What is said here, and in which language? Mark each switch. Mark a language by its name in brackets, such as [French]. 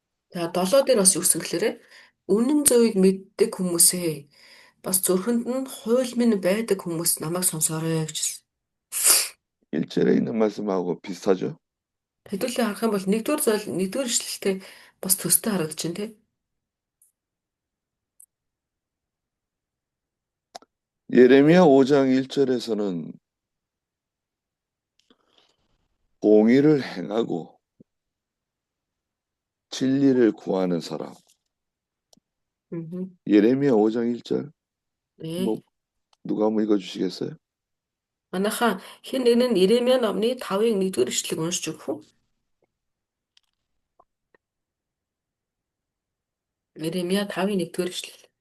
[Mongolian] За 7 дээр бас юу гэсэн гэхээр үнэн зөвийг мэддэг хүмүүсээ бас зүрхэнд нь хууль минь байдаг хүмүүс намайг сонсоорой гэж хэлсэн. [Korean] 1절에 있는 말씀하고 비슷하죠. [Mongolian] Хэдүүлээ харах юм бол нэгдүгээр ишлэлтэй бас төстэй харагдаж байна тий. [Korean] 예레미야 5장 1절에서는 공의를 행하고 진리를 구하는 사람. 예레미야 5장 1절 뭐 네. 누가 한번 읽어주시겠어요? [Mongolian] Манайхаа хэн нэг нь Иремья номны 5-ын 1-р ишлэгийг уншиж өгөх үү? Иремья 5-ын 1-р ишлэл.